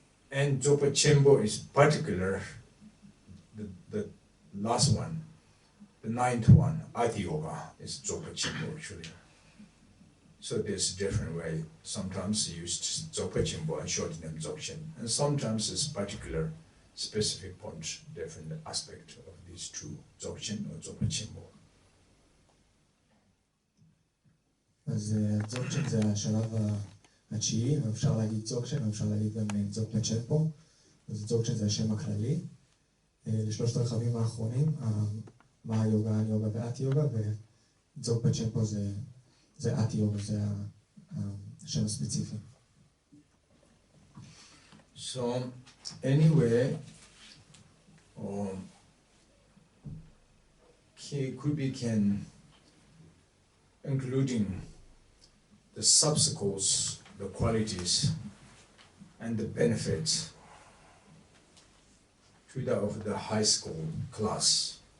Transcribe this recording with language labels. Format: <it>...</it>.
<en>And Dzogchen Chenpo is particular, the last one, the ninth one, Ati Yoga, is Dzogchen Chenpo actually. So there's a different way. Sometimes you use Dzogchen Chenpo and shorten them Dzogchen. And sometimes it's particular, specific point, different aspect of these two, Dzogchen or Dzogchen Chenpo.</en> <he>אז Dzogchen זה השלב התשיעי, ואפשר להגיד Dzogchen, ואפשר להגיד גם Dzogchen Chenpo. אז Dzogchen זה השם הכללי. לשלושת הרכבים האחרונים, מה היוגה, היוגה ואתי יוגה, ו-Dzogchen Chenpo זה אתי יוגה, זה השם הספציפי.</he> <en>So, anyway, could be can, including the subsecles, the qualities, and the benefits to of the high school class.</en>